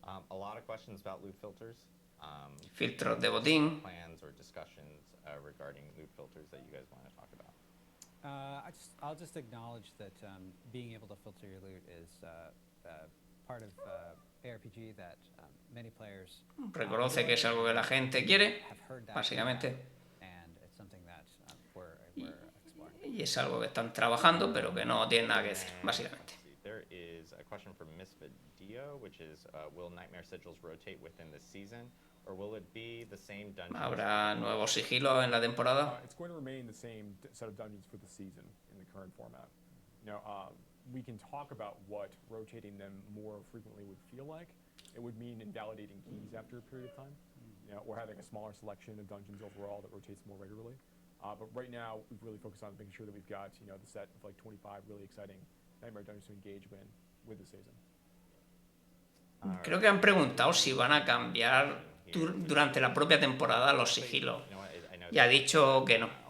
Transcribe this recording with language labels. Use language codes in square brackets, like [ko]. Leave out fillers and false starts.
[en] A lot of questions about loot filters. [es] Filtros de botín. [en] Plans or discussions regarding loot filters that you guys want to talk about. I'll just acknowledge that being able to filter your loot is part of ARPG that many players [es] reconoce que es algo que la gente quiere, básicamente. [en] And it's something that we're exploring. [es] Y es algo que están trabajando, pero que no tienen nada que decir, básicamente. [en] There is a question from Misfit Dio, which is, will Nightmare Sigils rotate within the season? Or will it be the same dungeons? [es] ¿Habrá nuevos sigilos en la temporada? [en] It's going to remain the same set of dungeons for the season in the current format. You know, we can talk about what rotating them more frequently would feel like. It would mean invalidating keys after a period of time, you know, or having a smaller selection of dungeons overall that rotates more regularly. But right now, we've really focused on making sure that we've got, you know, the set of like 25 really exciting Nightmare Dungeons to engage with the season. [es] Creo que han preguntado si van a cambiar durante la propia temporada los sigilos. Y ha dicho que no.